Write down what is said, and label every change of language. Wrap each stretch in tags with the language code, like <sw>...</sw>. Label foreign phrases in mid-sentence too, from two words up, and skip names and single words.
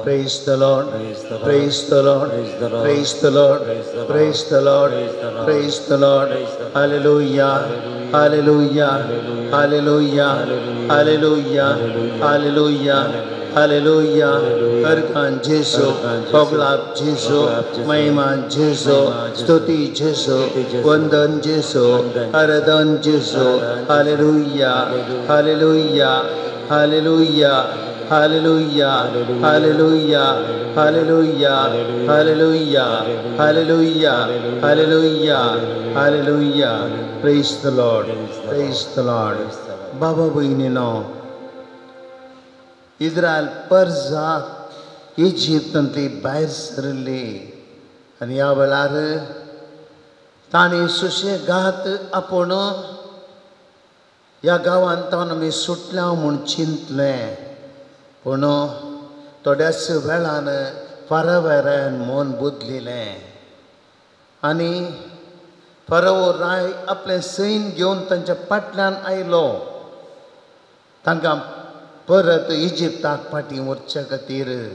<en>Praise the Lord. Praise the Lord. Praise the Lord. Praise the Lord. Praise the Lord. Praise the Lord. Praise the Lord. Praise the Lord. Praise the Lord. Praise the Lord. Hallelujah. Hallelujah. Hallelujah. Hallelujah. Hallelujah. Hallelujah.</en> <kok>Arkan Jesu, Poglap Jesu, Maiman Jesu, Stuti Jesu, Vandan Jesu, Aradan Jesu.</kok> <en>Hallelujah. Hallelujah. Hallelujah. Hallelujah. Hallelujah. Hallelujah. Hallelujah. Hallelujah. Hallelujah. Hallelujah. Praise the Lord. Praise the Lord.</en> <kok>Baba Bhayinino, इस्रायल परजात इजिप्तांतली भायर सरली आनी ह्या वेळार तांणी सुशेगाद आपूण ह्या गांवांतल्यान आमी सुटल्या म्हूण चिंतलें, पूण थोड्याच वेळान फारावेऱ्यान मन बदलिलें आनी फाराओ राय आपलें सैन्य घेवन तांच्या फाटल्यान आयलो तांकां परत इजिप्ताक फाटीं व्हरचे खातीर.</kok>